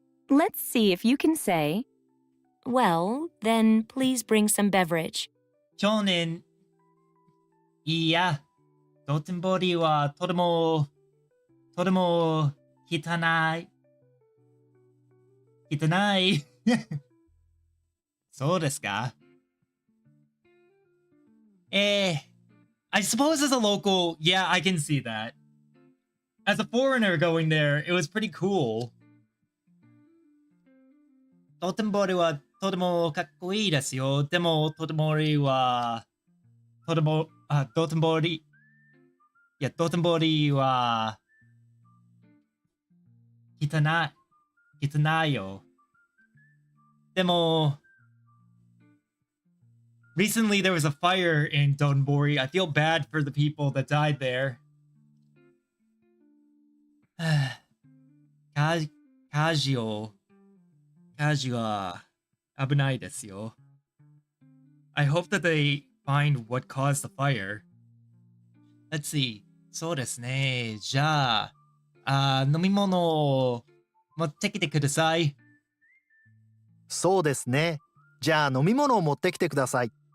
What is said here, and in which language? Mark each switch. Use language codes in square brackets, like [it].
[en] Let's see if you can say, well, then please bring some beverage. [ja] 去年、いや、道頓堀はとても汚い。汚い。そうですか [en] I suppose as a local, yeah, I can see that. As a foreigner going there, it was pretty cool. [ja] 道頓堀はとてもかっこいいですよ。でも、道頓堀は、道頓堀、いや、道頓堀は、汚い、汚いよ。でも、 [en] recently there was a fire in Dotonbori. I feel bad for the people that died there. [ja] 火事は危ないですよ。 [en] I hope that they find what caused the fire. Let's see. [ja] そうですね。じゃあ、飲み物を持ってきてください。そうですね。じゃあ飲み物を持ってきてください。